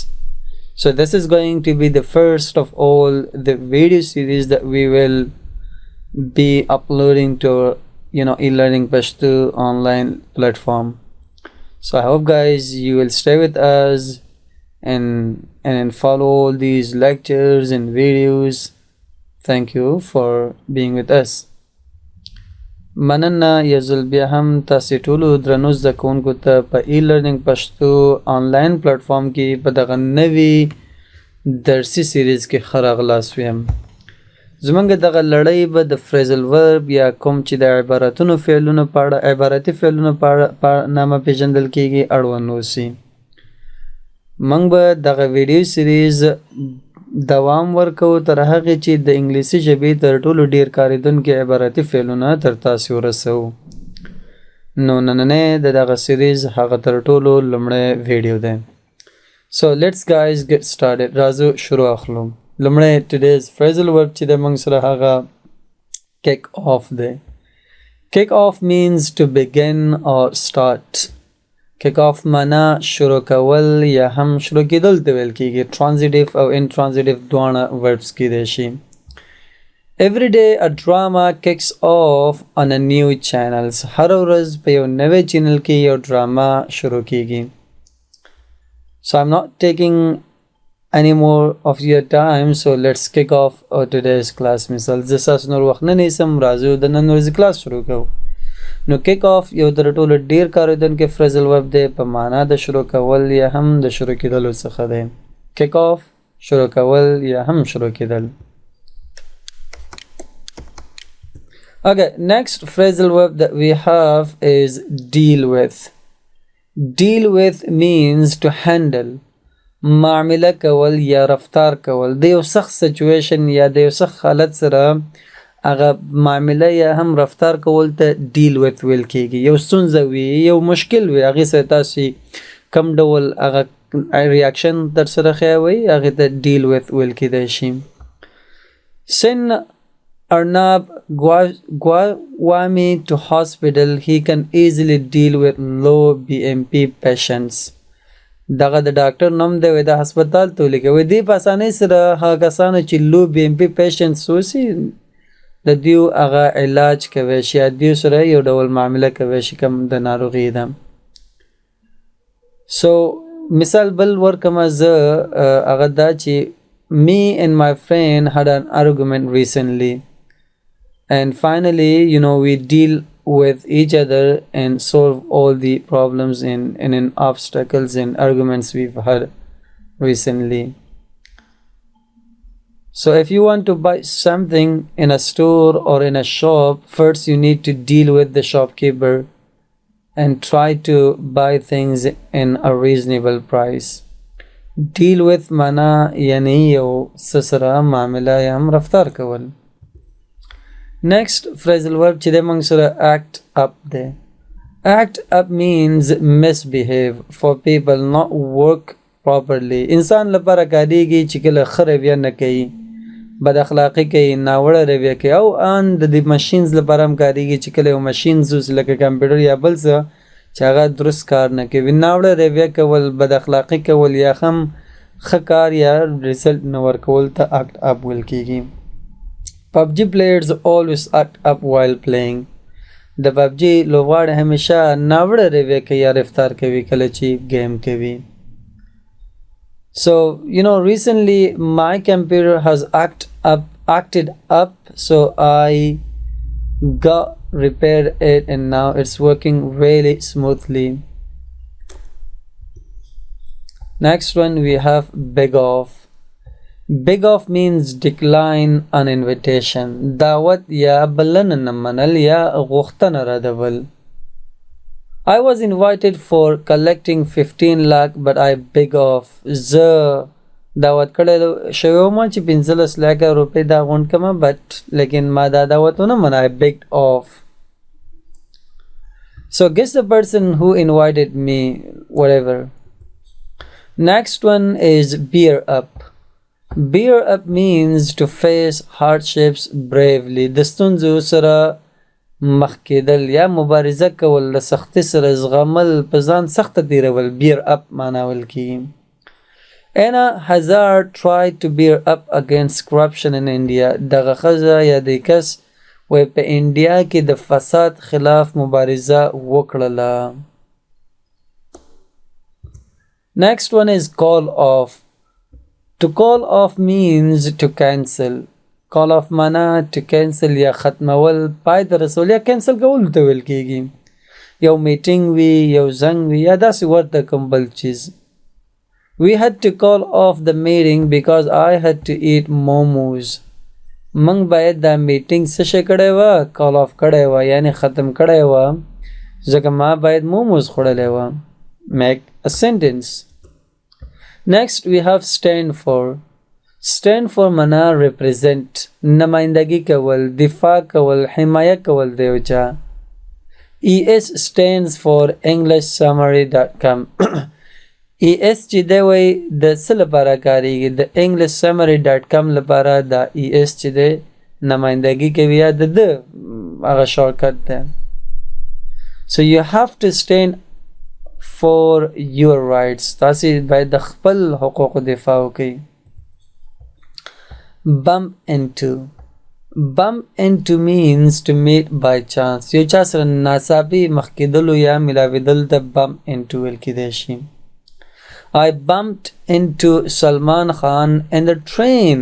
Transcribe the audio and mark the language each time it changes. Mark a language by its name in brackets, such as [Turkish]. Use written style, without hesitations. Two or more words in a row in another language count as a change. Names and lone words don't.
[English] So this is going to be the first of all the video series that we will be uploading to e-learning Pashto online platform. So I hope guys you will stay with us and follow all these lectures and videos. Thank you for being with us. [Pashto] مننه یزل بیا هم تاسو ټولو درنو زده کوونکو ته په e-learning پښتو آنلاین پلیټفارم کې په دغه نوي درسي سیریز کې ښه راغلاست ویم. زمونږ دغه لړۍ به د [English] phrasal verb [Pashto] یا کوم چې د عبارتونو فعلونو په اړه عبارتي فعلونو په نامه پیژندل کیږي اړوند اوسي. موږ به دغه ویډیو سیریز دوام ورکو تر هغه چې د انګلیسي ژبې تر ټولو ډیر کاریدونکي عبارتي فعلونه تر تاسو ورسو. نو نننې د دغه سیریز هغه تر ټولو لومړی ویډیو ده. [English] So let's guys get started. [Pashto] راځو شروع اخلو. لومړی [English] today's phrasal verb [Pashto] چې د موږ سره هغه [English] kick off [Pashto] ده. [English] Kick off means to begin or start. kick off [Pashto] معنا شروع کول یا هم شروع کېدل ته ویل کېږي. transitive او intransitive دواړه verbs کېدای شي. [English] Every day a drama kicks off on a new channel. [Pashto] هر ورځ په یو نوی چینل کې یو ډراما شروع کېږي. [English] So I'm not taking any more of your time, so let's kick off today's class. [Pashto] مثال زه ستاسو نور وخت نه نیسم، راځو د نن ورځې کلاس شروع کوو. نو [English] kick off [Pashto] یو تر ټولو ډیر کارېدونکی [English] phrasal verb [Pashto] دی په معنا د شروع کول یا هم د شروع کېدلو څخه دی. [English] kick off [Pashto] شروع کول یا هم شروع کېدل. [English] Okay, next phrasal verb that we have is deal with. Deal with means to handle. [Pashto] معامله کول یا رفتار کول د یو سخت سچویشن یا د یو سخت حالت سره هغه معامله یا هم رفتار کول ته [English] deal with [Pashto] ویل کېږي. یو ستونزه وي، یو مشکل وي، هغې سره تاسې کوم ډول هغه ریاکشن در سره ښیوئ هغې ته [English] deal with [Pashto] ویل کېدای شي. [English] Send Arnab Gwami to hospital. He can easily deal with low BMP patients. [Pashto] دغه د ډاکټر نوم دی، د هسپتال ته ولیکئ. دې په اسانۍ سره هغه کسانو چې [English] low BMP patients [Pashto] اوسي د دیو هغه علاج کوي شي، دیو سره یو ډول معامله کوي شي کوم د ناروغي ده. [English] So [Pashto] مثال بل ورکم زه هغه دا چې [English] me and my friend had an argument recently and finally we deal with each other and solve all the problems and obstacles and arguments we've had recently. So if you want to buy something in a store or in a shop, first you need to deal with the shopkeeper and try to buy things in a reasonable price. Deal with [Pashto] معنا یعنې یو څه سره معامله یا هم رفتار کول. [English] Next phrasal verb [Pashto] چې د موږ سره [English] act up [Pashto] دی. [English] Act up means misbehave for people not work properly. [Pashto] انسان لپاره کاریږي چې کله ښه رویه نه کوي، بد اخلاقي کوي، ناوړه رویه کوي، او ان د ماشینز لپاره هم کاریږي چې کله یو ماشینز اوس لکه کمپیوټر یا بل څه چې هغه درست کار نه کوي. ناوړه رویه کول، بد اخلاقي کول یا هم ښه کار یا ریزلټ نه ورکول ته [English] act up [Pashto] ویل کېږي. [English] PUBG players always act up while playing. [Pashto] د PUBG لوبغاړي همیشه ناوړه رویه کوي یا رفتار کوي کله چې گیم کوي. [English] So recently my computer has acted up, so I got repaired it and now it's working really smoothly. Next one we have beg off. beg off means decline an invitation. [Pashto] دعوت یا بلنه نه منل یا غوښتنه ردول. [English] I was invited for collecting 15 lakh but I beg off. [Pashto] زه دعوت کړی شوی وم چې 15 لکه روپۍ دا غونډ کړمه but لیکن ما دا دعوت ونه منه. [English] I begged off. So guess the person who invited me, whatever. Next one is bear up. Bear up means to face hardships bravely. [Pashto] د ستونزو سره مخ کېدل یا مبارزه کول، له سختۍ سره زغمل، په ځان سخته تېرول [English] bear up [Pashto] معناول کېږي. [English] Anna Hazard tried to bear up against corruption in India. [Pashto] دغه ښځه یا دې کس وی په انډیا کې د فساد خلاف مبارزه وکړله. [English] Next one is call off. To call off means to cancel. Call off [Pashto] معنا [English] to cancel [Pashto] یا ختمول، پای ته رسول یا cancel کول ته ویل کېږي. یو میټینګ وي، یو زنګ وي یا داسې ورته کوم بل چیز. [English] We had to call off the meeting because I had to eat momos. [Pashto] منگ باید دا میټینګ څه شی کړی وه؟ [English] call off [Pashto] کړی وه یعنی ختم کړی وه ځکه ما باید موموز خوړلی وه. [English] Make a sentence. Next we have stand for. Stand for [Pashto] معنا represent، نمایندگی کول، دفاع کول، حمایه کول د یو چا. [English] ES stands for englishsummary.com. [Pashto] ES چې دی وی د څه لپاره کاریږي؟ د englishsummary.com لپاره دا ES چې دی نمایندګي کوي یا د هغه شارټکټ دی. [English] So you have to stand for your rights. [Pashto] تاسې باید د خپل حقوقو دفاع وکړئ. [English] Bump into. Bump into means to meet by chance. [Pashto] یو چا سره ناڅاپي مخ کېدلو یا ملاوېدل ته [English] bump into [Pashto] ویل کېدی شي. [English] I bumped into Salman Khan in the train.